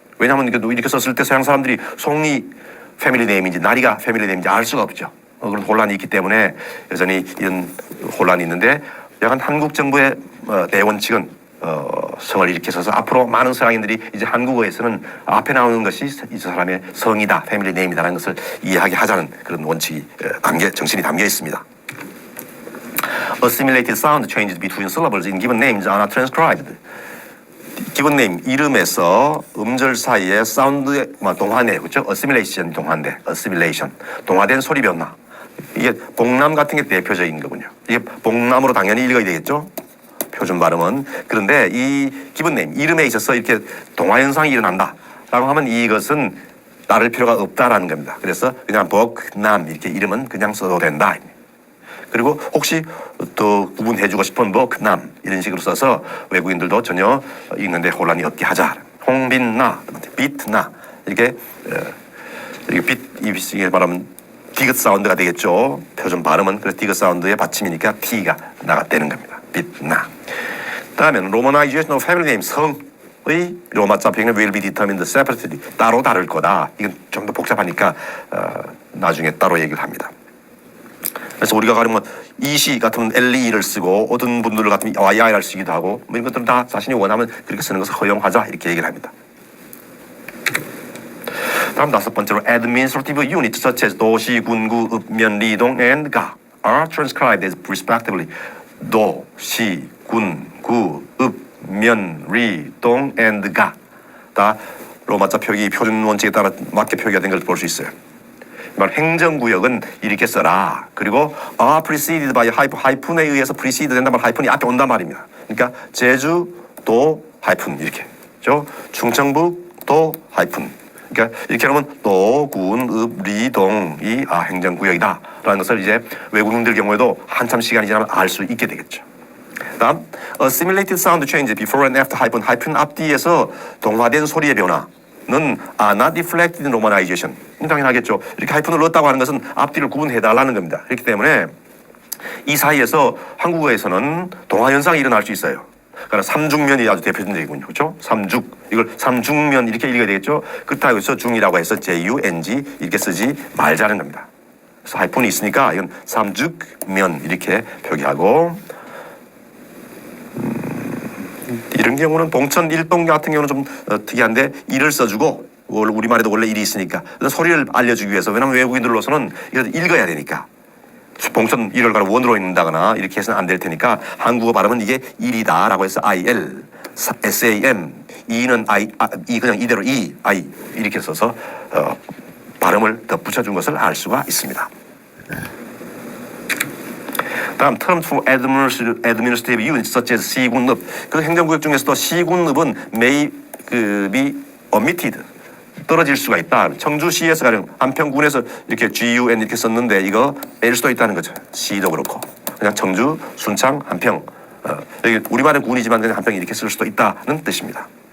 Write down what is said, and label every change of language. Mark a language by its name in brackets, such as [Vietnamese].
[Korean] 왜냐하면 이렇게 썼을 때 서양 사람들이 송이 패밀리 네임인지 나리가 패밀리 네임인지 알 수가 없죠. 그런 혼란이 있기 때문에 여전히 이런 혼란이 있는데 약간 한국 정부의 대원칙은 성을 이렇게 써서 앞으로 많은 서양인들이 이제 한국어에서는 앞에 나오는 것이 이 사람의 성이다, 패밀리 네임이다라는 것을 이해하게 하자는 그런 원칙이 정신이 담겨 있습니다. [English] Assimilated sound changes between syllables in given names are not transcribed. [Korean] 기본 네임 이름에서 음절 사이에 사운드의 동화네, 그렇죠? Assimilation 동화인데, Assimilation 동화된 소리 변화. 이게 복남 같은 게 대표적인 거군요. 이게 복남으로 당연히 읽어야 되겠죠? 표준 발음은. 그런데 이 기본 네임 이름에 있어서 이렇게 동화 현상이 일어난다라고 하면 이것은 따를 필요가 없다라는 겁니다. 그래서 그냥 복남 이렇게 이름은 그냥 써도 된다. 그리고 혹시 또 구분해주고 싶은 복남 이런 식으로 써서 외국인들도 전혀 읽는데 혼란이 없게 하자. 홍빈나, 빛나 이렇게 이게 말하면 디귿 사운드가 되겠죠. 표준 발음은 그래서 디귿 사운드의 받침이니까 T가 나갔다는 겁니다. 빛나. 다음에는 [English] Romanization of family name [Korean] 성의 로마 자평은 [English] will be determined separately [Korean] 따로 다를 거다. 이건 좀 더 복잡하니까 나중에 따로 얘기를 합니다. 그래서 우리가 가령 이시 같으면 LE를 쓰고 어떤 분들 같으면 YI를 쓰기도 하고 이런 것들은 다 자신이 원하면 그렇게 쓰는 것을 허용하자 이렇게 얘기를 합니다. 다음 다섯 번째로 [English] administrative units such as [Korean] 도시, 군구, 읍면, 리동, and 가 [English] are transcribed as respectively [Korean] 도, 시, 군, 구, 읍, 면, 리, 동, and 가 다 로마자 표기 표준 원칙에 따라 맞게 표기가 된 걸 볼 수 있어요. 행정구역은 이렇게 써라. 그리고 [English] preceded by [Korean] 하이픈에 의해서 precede 된단 말 하이픈이 앞에 온단 말입니다. 그러니까 제주도 하이픈 이렇게. 충청북도 하이픈. 그러니까 이렇게 하면 도, 군, 읍, 리, 동이 행정구역이다 라는 것을 이제 외국인들 경우에도 한참 시간이 지나면 알 수 있게 되겠죠. 다음 [English] assimilated sound change before and after [Korean] 하이픈 앞뒤에서 동화된 소리의 변화는 [English] are not reflected in romanization. [Korean] 당연하겠죠. 이렇게 하이픈을 넣었다고 하는 것은 앞뒤를 구분해달라는 겁니다. 그렇기 때문에 이 사이에서 한국어에서는 동화 현상이 일어날 수 있어요. 그러니까 삼중면이 아주 대표적인 얘기군요. 그렇죠? 삼죽. 이걸 삼중면 이렇게 읽어야 되겠죠? 그렇다고 해서 중이라고 해서 JUNG 이렇게 쓰지 말자는 겁니다. 그래서 하이픈이 있으니까 이건 삼죽면 이렇게 표기하고 이런 경우는 봉천 일동 같은 경우는 좀 특이한데 일을 써주고 우리말에도 원래 일이 있으니까 소리를 알려주기 위해서 왜냐하면 외국인들로서는 이걸 읽어야 되니까 봉천 일을 가로 원으로 읽는다거나 이렇게 해서는 안 될 테니까 한국어 발음은 이게 일이다라고 해서 IL, SAM, E는 이 그냥 이대로 I 이렇게 써서 발음을 더 붙여준 것을 알 수가 있습니다. 다음 [English] terms for administrative units such as 시군읍. [Korean] 그 행정구역 중에서도 시군읍은 [English] may be omitted. [Korean] 떨어질 수가 있다. 청주시에서 가령 한평군에서 이렇게 GUN 이렇게 썼는데 이거 뺄 수도 있다는 거죠. 시도 그렇고 그냥 청주, 순창, 한평. 여기 우리말은 군이지만 그냥 한평 이렇게 쓸 수도 있다는 뜻입니다.